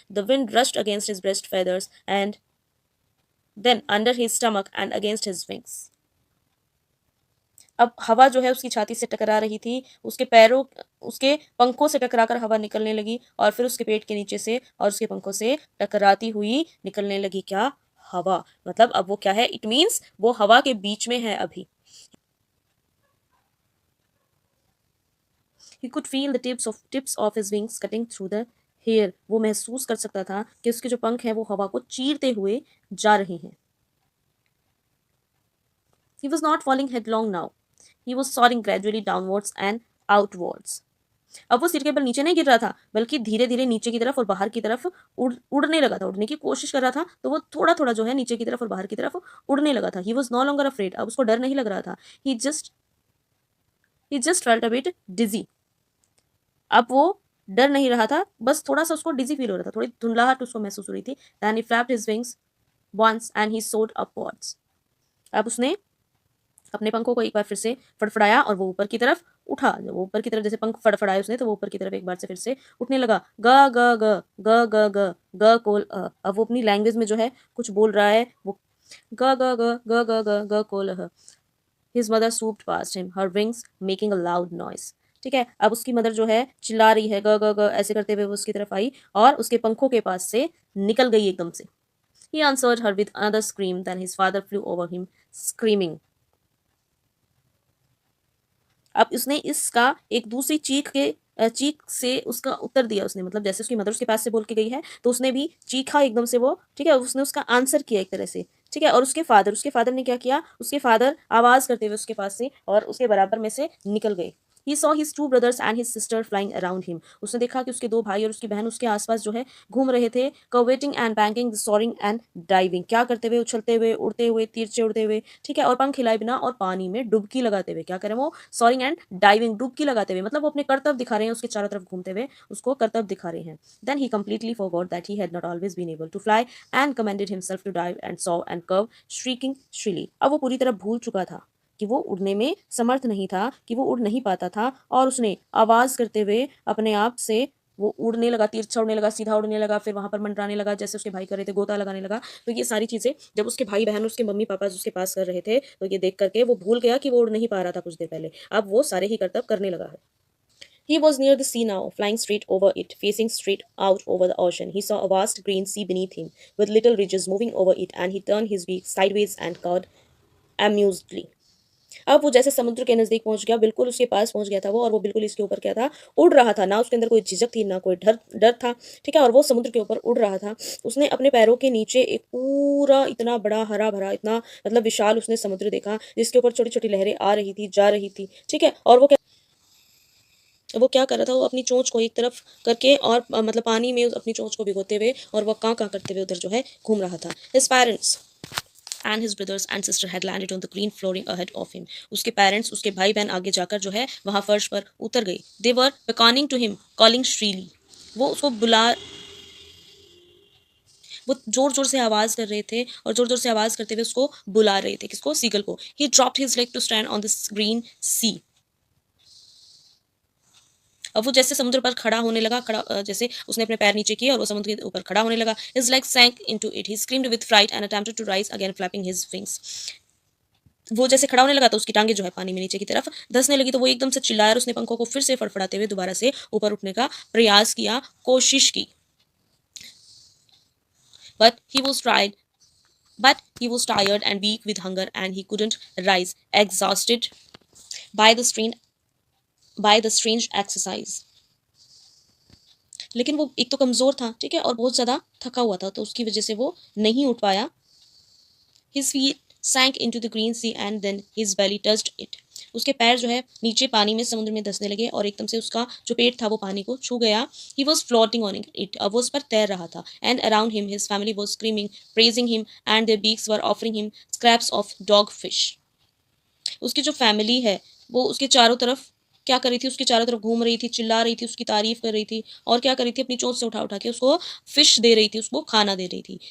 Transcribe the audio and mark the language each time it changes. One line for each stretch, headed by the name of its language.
English: The wind rushed against his breast feathers and then under his stomach and against his wings।
Hindi: अब हवा जो है उसकी छाती से टकरा रही थी, उसके पंखों से टकराकर हवा निकलने लगी और फिर उसके पेट के नीचे से और उसके पंखों से टकराती हुई निकलने लगी क्या, हवा। मतलब अब वो क्या है,
English: it means
Hindi: वो हवा के बीच में है अभी।
English: He could feel the tips of his wings cutting through the air।
Hindi: वो महसूस कर सकता था कि उसके जो पंख हैं वो हवा को चीरते हुए जा रहे हैं।
English: He was not falling headlong now। He was soaring gradually downwards and outwards।
Hindi: अब वो सिर के बल नीचे नहीं गिर रहा था, बल्कि धीरे धीरे नीचे की तरफ और बाहर की तरफ उड़ने लगा था, उड़ने की कोशिश कर रहा था। तो वो थोड़ा थोड़ा जो है नीचे की तरफ और बाहर की तरफ उड़ने लगा था।
English: He was no longer afraid.
Hindi: अब उसको डर नहीं लग रहा था।
English: He just felt a bit dizzy.
Hindi: अब वो डर नहीं रहा था, बस थोड़ा सा उसको डिजी फील हो रहा था, थोड़ी धुंधलाहट उसको महसूस हो रही थी।
English: Then he flapped his wings once and he soared upwards.
Hindi: अब उसने अपने पंखों को एक बार फिर से फड़फड़ाया और वो ऊपर की तरफ उठा। जब वो ऊपर की तरफ जैसे पंख फड़फड़ाए उसने, तो वो ऊपर की तरफ एक बार से फिर से उठने लगा। ग ग ग ग ग ग ग कोल अ। अब वो अपनी लैंग्वेज में जो है कुछ बोल रहा है, वो ग ग ग ग ग ग ग कोल अ।
English: His mother swooped past him, her wings making a loud noise।
Hindi: ठीक है, अब उसकी मदर जो है चिल्ला रही है, ग ग ग ऐसे करते हुए वो उसकी तरफ आई और उसके पंखों के पास से निकल गई एकदम से।
English: He answered her with another scream, then his father flew over him screaming।
Hindi: अब उसने इसका एक दूसरी चीख से उसका उत्तर दिया उसने, मतलब जैसे उसकी मदर उसके पास से बोल के गई है, तो उसने भी चीखा एकदम से वो, ठीक है, उसने उसका आंसर किया एक तरह से, ठीक है। और उसके फादर ने क्या किया, उसके फादर आवाज करते हुए उसके पास से और उसके बराबर में से निकल गए।
English: He saw his two brothers and his sister flying around him.
Hindi: उसने देखा कि उसके दो भाई और उसकी बहन उसके आसपास जो है घूम रहे थे.
English: Curveting and banking, soaring and diving.
Hindi: क्या करते हुए, उछलते हुए, उड़ते हुए, तिरछे उड़ते हुए, ठीक है, और पंख हिलाए बिना और पानी में डुबकी लगाते हुए. क्या करें वो?
English: Soaring and diving,
Hindi: डुबकी लगाते हुए, मतलब वो अपने करतब दिखा रहे हैं, उसके चारों तरफ घूमते हुए उसको करतब दिखा रहे हैं.
English: Then he completely forgot that he had not always been able to fly and commanded himself to dive and soar and curve, shrieking shrilly.
Hindi: अब वो पूरी तरह भूल चुका था कि वो उड़ने में समर्थ नहीं था, कि वो उड़ नहीं पाता था, और उसने आवाज करते हुए अपने आप से वो उड़ने लगा, तिरछा उड़ने लगा, सीधा उड़ने लगा, फिर वहां पर मंडराने लगा जैसे उसके भाई कर रहे थे, गोता लगाने लगा. तो ये सारी चीजें जब उसके भाई बहन उसके मम्मी पापा उसके पास कर रहे थे, तो ये देख करके वो भूल गया कि वो उड़ नहीं पा रहा था कुछ देर पहले. अब वो सारे ही करतब करने लगा है.
English: He was near the sea now, flying straight over it, facing straight out over the ocean. He saw a vast green sea beneath him, with little ridges moving over it, and he turned his beak sideways and cawed amusedly.
Hindi: अब वो जैसे समुद्र के नजदीक पहुंच गया, बिल्कुल उसके पास पहुंच गया था वो, और वो बिल्कुल इसके ऊपर क्या था, उड़ रहा था. ना उसके अंदर कोई झिझक थी, ना कोई डर डर था, ठीक है, और वो समुद्र के ऊपर उड़ रहा था. उसने अपने पैरों के नीचे एक पूरा इतना बड़ा हरा भरा, इतना मतलब विशाल उसने समुद्र देखा, जिसके ऊपर छोटी छोटी लहरें आ रही थी, जा रही थी, ठीक है. और वो क्या कर रहा था, वो अपनी चोंच को एक तरफ करके और मतलब पानी में अपनी चोंच को भिगोते हुए और वो कां कां करते हुए उधर जो है घूम रहा था.
English: His parents and his brothers and sister had landed on the green flooring ahead of him.
Hindi: उसके पेरेंट्स, उसके भाई बहन आगे जाकर जो है वहां फर्श पर उतर गए.
English: They were beckoning to him, calling shrilly.
Hindi: वो उसको बुला वो जोर जोर से आवाज कर रहे थे और जोर जोर से आवाज करते हुए उसको बुला रहे थे. किसको? सीगल को.
English: He dropped his leg to stand on this green sea.
Hindi: अब वो जैसे समुद्र पर खड़ा होने लगा, जैसे उसने अपने पैर नीचे किए और वो समुद्र के ऊपर खड़ा होने लगा.
English: His legs sank into it. He screamed with fright and attempted to rise again, flapping his wings.
Hindi: वो जैसे खड़ा होने लगा तो उसकी टांगे जो है पानी में नीचे की तरफ धंसने लगी, तो वो एकदम से चिल्लाया और उसने पंखों को फिर से फड़फड़ाते हुए दोबारा से ऊपर उठने का प्रयास किया, कोशिश की.
English: But he was tried. But he was tired and weak with hunger, and he couldn't rise, exhausted by the strain by the strange exercise.
Hindi: लेकिन वो एक तो कमजोर था, ठीक है, और बहुत ज्यादा थका हुआ था, तो उसकी वजह से वो नहीं उठ पाया.
English: His feet sank into the green sea and then his belly touched it.
Hindi: उसके पैर जो है नीचे पानी में समुद्र में धंसने लगे और एकदम से उसका जो पेट था वो पानी को छू गया.
English: He was floating on it.
Hindi: अब वो उस पर तैर रहा था.
English: And around him his family was screaming, praising him, and their beaks were offering him scraps of dogfish.
Hindi: उसकी जो फैमिली है वो उसके चारों तरफ क्या कर रही थी, उसके चारों तरफ घूम रही थी, चिल्ला रही थी, उसकी तारीफ कर रही थी, और क्या कर रही थी, अपनी चोंच से उठा उठा के उसको फिश दे रही थी, उसको खाना दे रही थी.